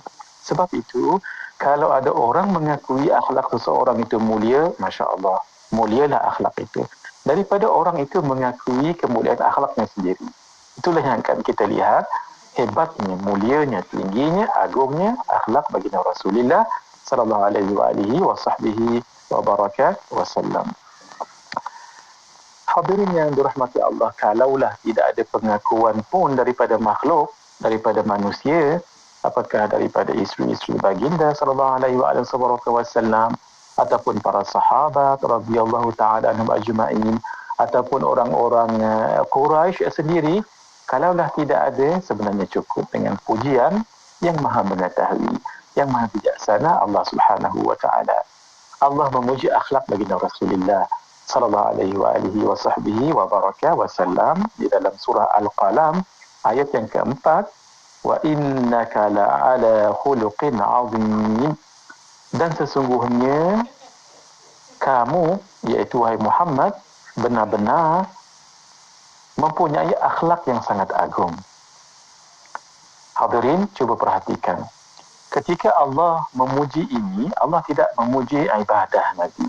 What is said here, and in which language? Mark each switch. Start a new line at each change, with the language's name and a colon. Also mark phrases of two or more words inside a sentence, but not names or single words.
Malay: Sebab itu kalau ada orang mengakui akhlak seseorang itu mulia, masya-Allah, mulialah akhlak itu daripada orang itu mengakui kemuliaan akhlaknya sendiri. Itulah yang akan kita lihat hebatnya, mulianya, tingginya, agungnya akhlak baginda Rasulullah
Arabic: sallallahu alaihi wa sahbihi wa baraka wa sallam.
Malay: Hadirin yang dirahmati Allah, kalaulah tidak ada pengakuan pun daripada makhluk, daripada manusia, apakah daripada isteri-isteri baginda
Arabic: sallallahu alaihi wa sallam
Malay: ataupun para sahabat
Arabic: radhiyallahu taala anhum ajma'in
Malay: ataupun orang-orang Quraisy sendiri, kalaulah tidak ada, sebenarnya cukup dengan pujian yang Maha mengetahui, yang Maha bijaksana, Allah
Arabic: Subhanahu wa taala.
Malay: Allah memuji akhlak baginda Rasulullah
Arabic: sallallahu alaihi wa sahbihi wa baraka wa sallam
Malay: di dalam surah Al-Qalam ayat yang keempat,
Arabic: wa innaka la'ala khuluqin 'azim.
Malay: Dan sesungguhnya kamu, iaitu wahai Muhammad, benar-benar mempunyai akhlak yang sangat agung. Hadirin, cuba perhatikan. Ketika Allah memuji ini, Allah tidak memuji ibadah Nabi.